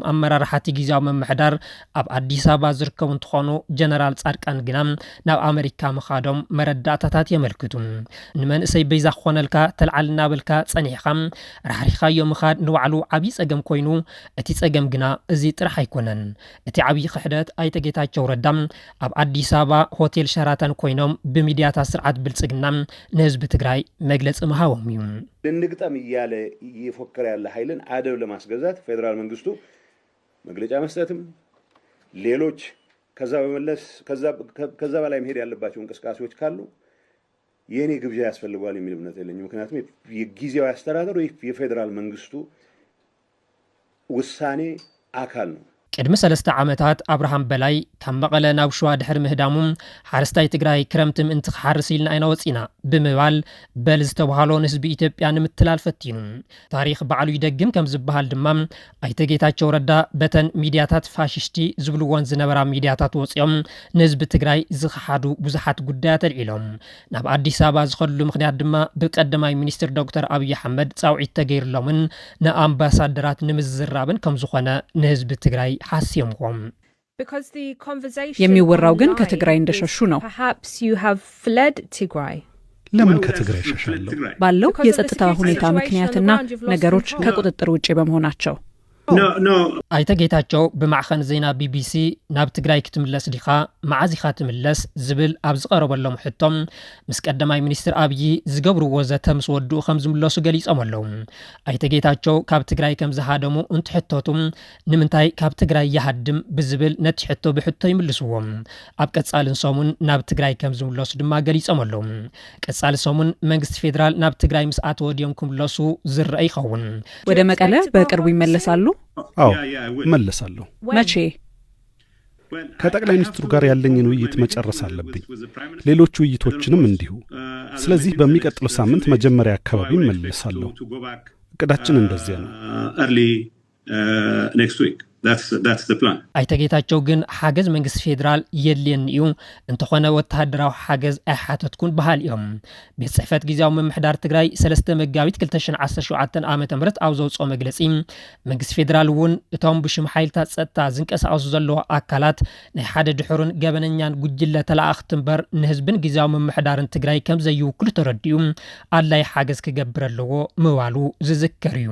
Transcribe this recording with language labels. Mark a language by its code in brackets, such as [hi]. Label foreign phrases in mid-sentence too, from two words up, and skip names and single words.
[ti] ኣመራርሓቲ ጊዜያዊ መምሕዳር ኣብ አዲስ አበባ ዝርከቡ እንትኾኑ ጀነራል ጻድቃን ግና ናብ ኣሜሪካ ምኻዶም መረዳእታታት የመልክቱ ንመንእሰይ በይዛ ኾነልካ ተልዓልና በልካ ጸኒሕኻ ራሕሪኻዮ ምኻድ ንባዕሉ ዓብይ ጸገም ኮይኑ እቲ ጸገም ግና እዚ ጥራሕ ኣይኮነን እቲ ዓብይ ክሕደት ኣይተጌታቸው ረዳም ኣብ አዲስ አበባ ሆቴል ሸራተን ኮይኖም በሚዲያታት ስርዓት ብልጽግና ንህዝቢ ትግራይ መግለጽ መሃቦም እዩ [am] ለንግጠም እያለ ይፎከር ያለ ኃይልን አደብ ለማስገዛት ፌደራል መንግስቱ መግለጫ መስጠትም ሌሎች ከዛ በላይ መሄድ ያለባቸው እንቅስቃሴዎች ካሉ የኔ ግብዣ ያስፈልጋል የሚል እምነት የለኝም ምክንያቱም የጊዜያዊ አስተዳደሩ የፌደራል መንግስቱ ውሳኔ አካል ነው [ti] ቅድሚ 3 ዓመታት አብርሃም በላይ ካብ መቐለ ናብ ሸዋ ድሕሪ ምህዳሙ ሓረስታይ ትግራይ ክረምቲ ምእንቲ ክሓርስ ኢልና ኢና ወፂና ብምባል በል ዝተባሃሎ ንህዝቢ ኢትዮጵያ ንምትላል ፈቲኑ ታሪክ ባዕሉ ይደግም ከም ዝበሃል ድማ ኣይተጌታቸው ረዳ በተን ሚድያታት ፋሽስቲ ዝብልዎን ዝነበራ ሚድያታት ወፂኦም ንህዝቢ ትግራይ ዝኸሓዱ ብዙሓት ጉዳያት ኣልዒሎም ናብ አዲስ አበባ ዝኸሉ ምክንያት ድማ ብቀዳማይ ሚኒስትር ዶክተር አብይ አሕመድ ጻውዒት ተገይርሎምን ንኣምባሳደራት ንምዝራብን ከም ዝኾነ ንህዝቢ ትግራይ ሓሲምዎም [am] የሚወራው ግን ከትግራይ እንደሸሹ ነው ለምን ከትግራይ ሸሻለው ባለው የጸጥታ ሁኔታ ምክንያትና ነገሮች ከቁጥጥር ውጪ በመሆናቸው [ti] ኣይተ ጌታቸው ብማዕኸን ዜና ቢቢሲ ናብ ትግራይ ክትምለስ ዲኻ መዓዚኻ ትምለስ ዝብል ኣብ ዝቐረበሎም ሕቶም ምስ ቀዳማይ ሚኒስትር ኣብይ ዝገብርዎ ዘተ ምስ ወድኡ ከም ዝምለሱ ገሊፆም ኣለዉ። ኣይተ ጌታቸው ካብ ትግራይ ከም ዝሃደሙ እንትሕተቱ ንምንታይ ካብ ትግራይ ይሃድም ብዝብል ነቲ ሕቶ ብሕቶ ይምልስዎም። ኣብ ቀጻልን ሰሙን ናብ ትግራይ ከም ዝምለሱ ድማ ገሊፆም ኣለዉ። ቀጻሊ ሰሙን መንግስቲ ፌደራል ናብ ትግራይ ምስ ኣተወ ድዮም ክምለሱ ዝረአ ይኸውን። [am] ወደ መቀለ በቅርቡ ይመለሳሉ? አዎ እመለሳለሁ። መቼ? ከጠቅላይ ሚኒስትሩ ጋር ያለኝን ውይይት መጨረስ አለብኝ። ሌሎች ውይይቶችንም እንዲሁ። ስለዚህ በሚቀጥለው ሳምንት መጀመሪያ አካባቢ እመለሳለሁ። እቅዳችን እንደዚያ ነው። [en] That's the plan. [ti] ኣይተ ጌታቸው ግን ሓገዝ መንግስቲ ፌደራል የድልየኒ እዩ እንተኾነ ወተሃደራዊ ሓገዝ ኣይሓተትኩን በሃል እዮም። ቤት ጽሕፈት ጊዜያዊ ምምሕዳር ትግራይ 3 መጋቢት 2017 ዓመተ ምህረት ኣብ ዘውፅኦ መግለጺ መንግስቲ ፌደራል እውን እቶም ብሽም ሓይልታት ጸጥታ ዝንቀሳቐሱ ዘለዎ ኣካላት ናይ ሓደ ድሑርን ገበነኛን ጉጅለ ተላእኽቲ እምበር ንህዝብን ጊዜያዊ ምምሕዳርን ትግራይ ከም ዘይውክሉ ተረዲኡ ኣድላይ ሓገዝ ክገብር ኣለዎ ምባሉ ዝዝከር እዩ።